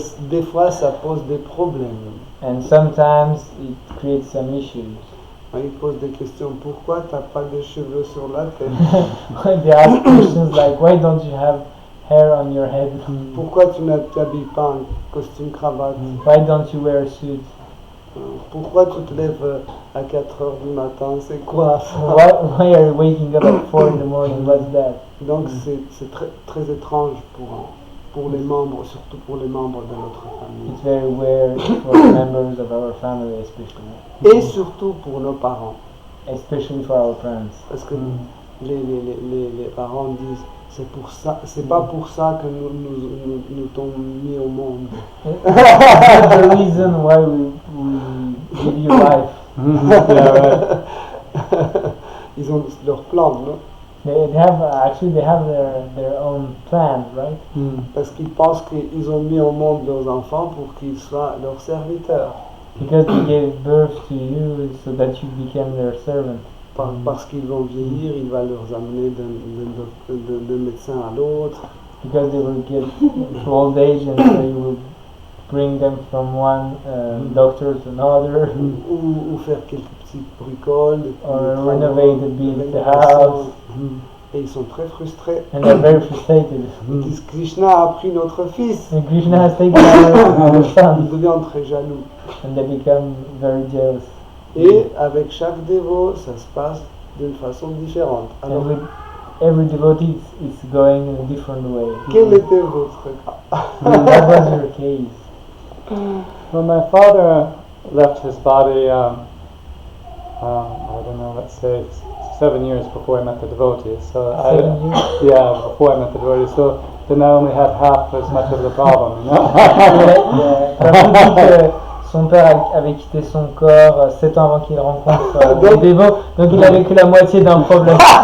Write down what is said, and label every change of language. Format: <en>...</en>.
<fr>des fois, ça pose des problèmes.</fr> <en>And sometimes it creates some issues.</en> <fr>Ils posent des questions. Pourquoi tu n'as pas de cheveux sur la tête?</fr> <en>They ask questions like, why don't you have hair on your head?</en> <fr>Pourquoi tu ne t'habilles pas en costume cravate?</fr> <en>Why don't you wear a suit?</en> <fr>Pourquoi tu te lèves à 4 heures du matin? C'est quoi ça?</fr> <en>Why are you waking up at 4 in the morning? What's that?</en> <fr>Donc c'est très, très étrange pour les membres, surtout pour les membres de notre famille.</fr> <en>It's very weird for the members of our family, especially.</en> <fr>Et surtout pour nos parents.</fr> <en>Especially for our parents.</en> <fr>Parce que les parents disent, c'est pas pour ça que nous t'ont mis au monde.</fr> <en>That's the reason why we give you life. Yeah, right.</en> <fr>Ils ont leur plan, non?</fr> <en>They have their own plans, right?</en> <fr>Parce qu'ils pensent qu'ils ont mis au monde leurs enfants pour qu'ils soient leurs serviteurs.</fr> <en>Because they gave birth to you so that you became their servant.</en> <fr>Parce qu'ils vont vieillir, il va leur amener d'un médecin à l'autre.</fr> <en>Because they will get to old age and so you will bring them from one doctor to another.</en> <fr>Ou faire quelques petites bricoles.</fr> <en>Or renovate the house.</en> <fr>Et ils sont très frustrés.</fr> <en>And they're very frustrated.</en> <fr>Ils disent, Krishna a pris notre fils.</fr> <en>And Krishna has taken our</en> <fr>Ils</fr> <en>son.</en> <fr>deviennent très jaloux.</fr> <en>And they become very jealous.</en> <fr>Et avec chaque dévot, ça se passe d'une façon différente. Alors,</fr> <en>And with every devotee, it's going in a different way.</en> <fr>quel était votre cas?</fr> <en>What was your case? When my father left his body, I don't know, let's say 7 years before I met the devotees. So 7 years? Yeah, before I met the devotees. So then I only had half as much of the problem, you know?</en> <fr>Prabhu dit que son père avait quitté son corps 7 ans avant qu'il rencontre les dévots, donc il avait que la moitié d'un problème.</fr>